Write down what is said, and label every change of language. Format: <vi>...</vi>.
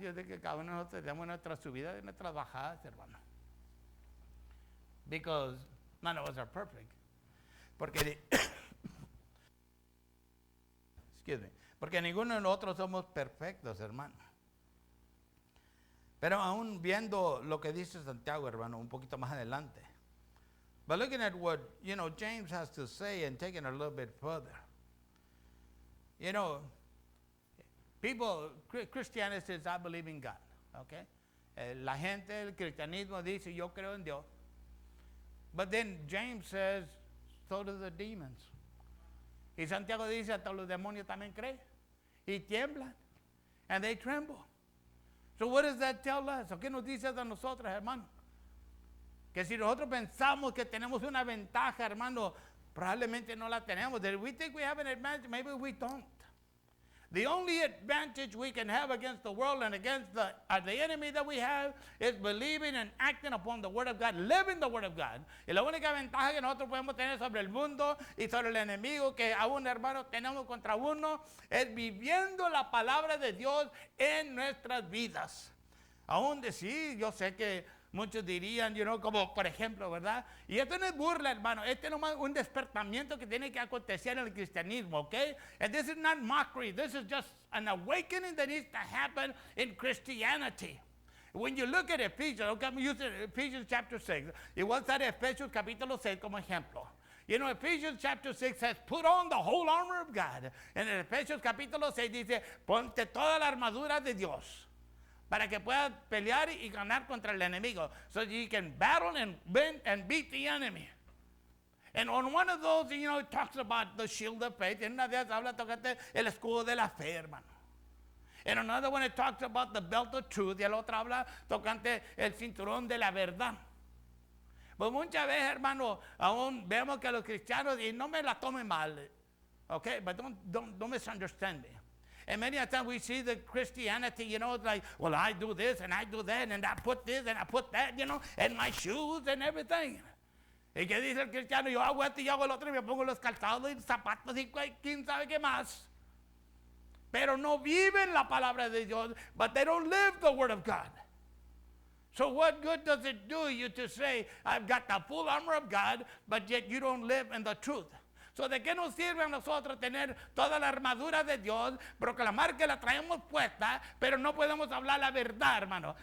<es>Yo sé que cada uno de nosotros tenemos nuestra subida y nuestras bajadas, hermano.</es> <en>Because none of us are perfect.</en> <es>Porque porque ninguno de nosotros somos perfectos, hermano. Pero aún viendo lo que dice Santiago, hermano, un poquito más adelante,</es> <en>But looking at what, James has to say and taking it a little bit further. People, Christianity says, I believe in God.</en> <es>Okay? La gente del cristianismo dice, yo creo en Dios.</es> <en>But then James says, so do the demons.</en> <es>Y Santiago dice, hasta los demonios también creen. Y tiemblan.</es> <en>And they tremble. So what does that tell us?</en> <es>¿O qué nos dice a nosotros, hermano? Que si nosotros pensamos que tenemos una ventaja, hermano, probablemente no la tenemos.</es> <en>That we think we have an advantage, maybe we don't. The only advantage we can have against the world and against the enemy that we have is believing and acting upon the Word of God, living the Word of God.</en> <es>Y la única ventaja que nosotros podemos tener sobre el mundo y sobre el enemigo que aún, hermanos, tenemos contra uno es viviendo la palabra de Dios en nuestras vidas. Aún decir, yo sé que muchos dirían, como por ejemplo, ¿verdad? Y esto no es burla, hermano. Este no es un despertamiento que tiene que acontecer en el cristianismo, ¿ok?</es> <en>And this is not mockery. This is just an awakening that needs to happen in Christianity. When you look at Ephesians, okay, I'm using Ephesians chapter 6.</en> <es>Y voy a usar Efesios capítulo 6 como ejemplo.</es> <en>Ephesians chapter 6 says, put on the whole armor of God.</en> <es>En el Efesios capítulo 6 dice, ponte toda la armadura de Dios, para que puedas pelear y ganar contra el enemigo.</es> <en>So you can battle and win and beat the enemy. And on one of those, it talks about the shield of faith.</en> <es>En una de ellas habla, tocante el escudo de la fe, hermano.</es> <en>And another one, it talks about the belt of truth.</en> <es>Y el otro habla tocante el cinturón de la verdad. Pues muchas veces, hermano, aún vemos que los cristianos, y no me la tomen mal, okay?</es> <en>But don't misunderstand me. And many a time we see the Christianity, like, well, I do this and I do that and I put this and I put that, and my shoes and everything.</en> <es>¿Y qué dice el cristiano? Yo hago esto y yo hago el otro y me pongo los calzados y zapatos y quién sabe qué más. Pero no viven la palabra de Dios,</es> <en>but they don't live the Word of God. So what good does it do you to say, I've got the full armor of God, but yet you don't live in the truth?</en> <es>So, ¿de qué nos sirve a nosotros tener toda la armadura de Dios, proclamar que la traemos puesta, pero no podemos hablar la verdad, hermano?</es>